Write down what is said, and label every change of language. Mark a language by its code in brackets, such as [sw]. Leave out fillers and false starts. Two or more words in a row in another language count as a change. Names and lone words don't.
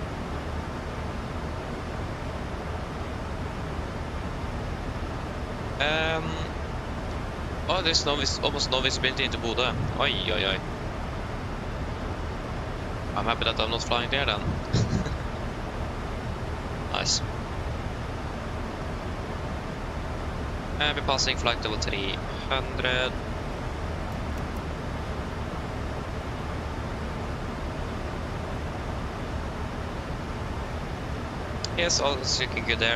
[en] Oh, there's almost no visibility into Bodø. Oi, oi, oi. I'm happy that I'm not flying there then. Nice. And we're passing flight level 300. Yes, all is looking good there.